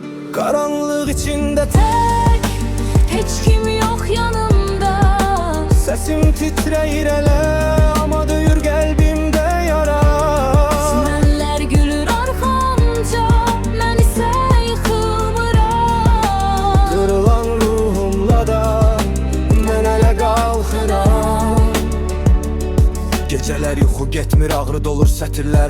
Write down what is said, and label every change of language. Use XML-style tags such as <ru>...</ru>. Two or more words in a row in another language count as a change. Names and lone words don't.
<tr>Karanlık içinde Tek, hiç kim yok yanımda.</tr> <az>sesim titreyir ele, ama döyür kalbimde yara. Düşmənlər gülür arxamca, mən isə yıxılmıram. Kırılan ruhumla da mən hələ qalxıram. Gecələr yuxu getmir, ağrı dolur sətirlərə.</az>